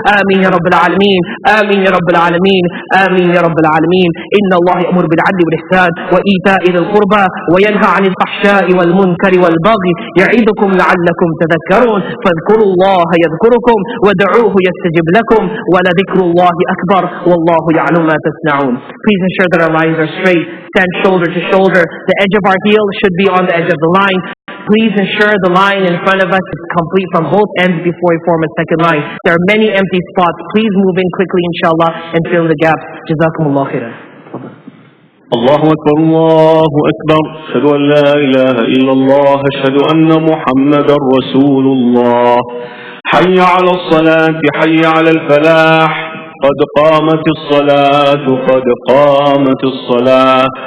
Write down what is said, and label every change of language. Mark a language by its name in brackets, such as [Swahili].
[Arabic] آمين يا رب العالمين. آمين يا رب العالمين. آمين يا رب العالمين. إن الله يأمر بالعدل والإحسان وإيتاء ذي القربى وينهى عن الفحشاء والمنكر والبغي يعظكم لعلكم تذكرون. فاذكروا الله يذكركم وادعوه يستجب لكم ولذكر الله أكبر والله يعلم ما تصنعون. [English] Please ensure that our lines are straight. Stand shoulder to shoulder. The edge of our heel should be on the edge of the line. Please ensure the line in front of us is complete from both ends before we form a second line. There are many empty spots. Please move in quickly, inshallah, and fill the gaps. Jazakumullah khairan. [Arabic] الله أكبر الله أكبر أشهد أن لا إله إلا الله أشهد أن محمدا رسول الله حي على الصلاة حي على الفلاح قد قامت الصلاة قد قامت الصلاة.